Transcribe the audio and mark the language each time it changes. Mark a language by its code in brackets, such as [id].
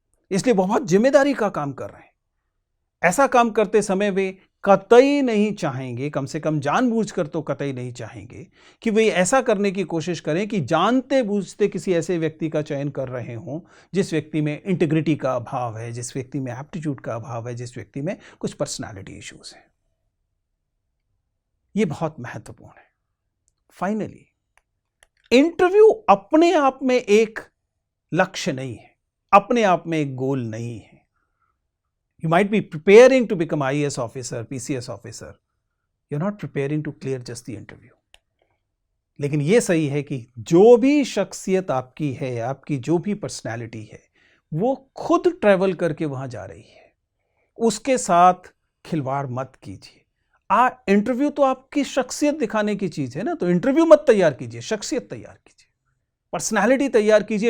[hi] इसलिए बहुत जिम्मेदारी का काम कर रहे हैं। ऐसा काम करते समय वे कतई नहीं चाहेंगे, कम से कम जानबूझकर तो कतई नहीं चाहेंगे कि वे ऐसा करने की कोशिश करें कि जानते बूझते किसी ऐसे व्यक्ति का चयन कर रहे हों जिस व्यक्ति में इंटीग्रिटी का अभाव है, जिस व्यक्ति में एप्टीट्यूड का अभाव है, जिस व्यक्ति में कुछ पर्सनालिटी इश्यूज हैं। यह बहुत महत्वपूर्ण है। फाइनली, इंटरव्यू अपने आप में एक लक्ष्य नहीं है, अपने आप में एक गोल नहीं है। [en] You might be preparing to become IAS officer, PCS officer. You're not preparing to clear just the interview. [hi] लेकिन ये सही है कि जो भी शख्सियत आपकी है, आपकी जो भी पर्सनैलिटी है, वो खुद ट्रैवल करके वहां जा रही है। उसके साथ खिलवाड़ मत कीजिए। इंटरव्यू तो आपकी शख्सियत दिखाने की चीज है ना, तो इंटरव्यू मत तैयार कीजिए, शख्सियत तैयार कीजिए, पर्सनैलिटी तैयार कीजिए।